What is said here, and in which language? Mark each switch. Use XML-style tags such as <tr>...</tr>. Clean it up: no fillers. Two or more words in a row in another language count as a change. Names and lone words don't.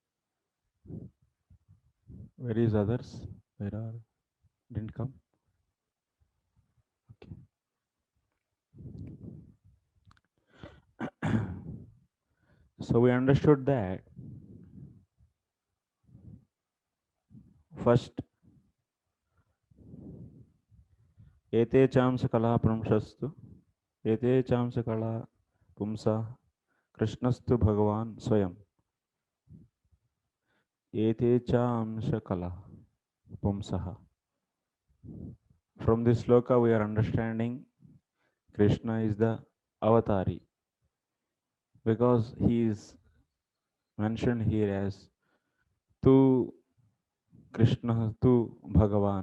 <en>Where is others? Where are didn't come? Okay. So we understood that first</en> <sa>एते चांस कला पुंसस्तु एते चांस कला पुंसा कृष्णस्तु भगवान स्वयं एते चांस कला pumsaha.</sa> <en>From this sloka we are understanding Krishna is the avatari because he is mentioned here as</en> <sa>तु कृष्ण तु भगवान.</sa>